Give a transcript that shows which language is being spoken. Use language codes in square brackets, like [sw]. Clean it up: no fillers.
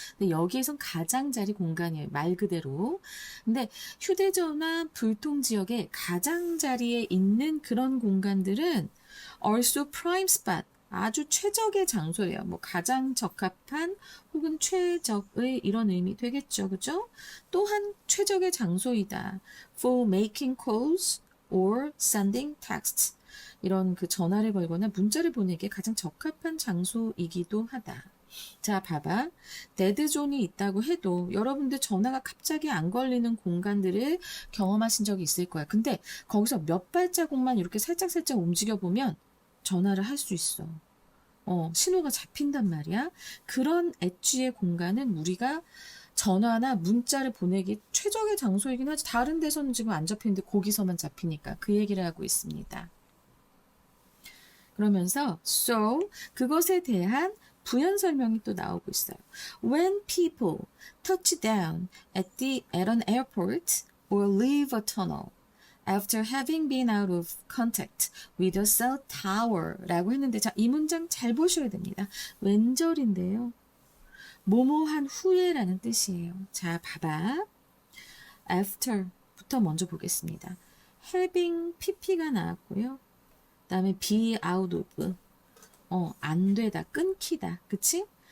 [ko] 근데 여기에선 가장자리 공간이에요. 말 그대로. 근데 휴대전화 불통 지역의 가장자리에 있는 그런 공간들은 [en] also prime spot. [ko] 아주 최적의 장소예요. 뭐 가장 적합한 혹은 최적의 이런 의미 되겠죠. 그죠? 또한 최적의 장소이다. [en] for making calls or sending texts. [ko] 이런 그 전화를 걸거나 문자를 보내기에 가장 적합한 장소이기도 하다. 자, 봐봐. 데드존이 있다고 해도 여러분들 전화가 갑자기 안 걸리는 공간들을 경험하신 적이 있을 거야. 근데 거기서 몇 발자국만 이렇게 살짝살짝 움직여보면 전화를 할 수 있어. 신호가 잡힌단 말이야. 그런 엣지의 공간은 우리가 전화나 문자를 보내기 최적의 장소이긴 하지 다른 데서는 지금 안 잡히는데 거기서만 잡히니까 그 얘기를 하고 있습니다. 그러면서 so 그것에 대한 부연 설명이 또 나오고 있어요. [en] When people touch down at an airport or leave a tunnel after having been out of contact with a cell tower [ko] 라고 했는데 자, 이 문장 잘 보셔야 됩니다. 왼절인데요. 뭐뭐한 후에라는 뜻이에요. 자, 봐봐. after부터 먼저 보겠습니다. having pp가 나왔고요. 그 다음에 be out of 안 되다, 끊기다. 그치?